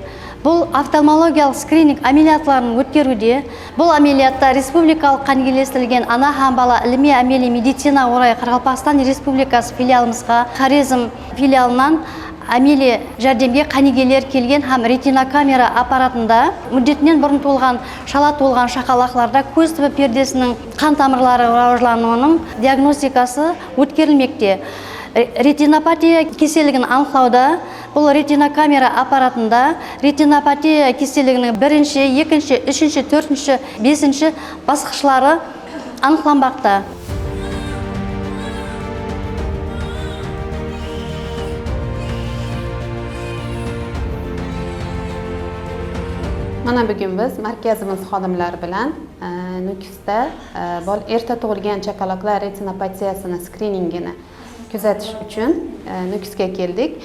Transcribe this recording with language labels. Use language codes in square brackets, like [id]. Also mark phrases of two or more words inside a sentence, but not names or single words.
[kaa] Бұл офтальмологиялық скрининг амелиятларын өткеруде, бұл амелиятта республикалық қангелестірілген ана һәм бала іліми әмели медицина орай Қарақалпақстан Республикасы филиалымызға Хорезм филиалынан әмели жәрдемге қанигелер келген һәм ретинокамера аппаратында мүддетінен бұрын толған, шала толған шақалақларда көз түбі пердесінің қан тамырлары рауыжлануының диагностикасы өткерілмекте. Ретинопатия кеселігін анықтауда бұл ретинокамера аппаратында ретинопатия кеселігінің 1-ші, 2-ші, 3-ші, 4-ші, 5-ші басқышлары анықталмақта. [uz] Mana bugun biz markazimiz xodimlari bilan Nukusda erta tug'ilgan chaqaloqlar retinopatiyasini skriningini kuzatish uchun Nukusga keldik.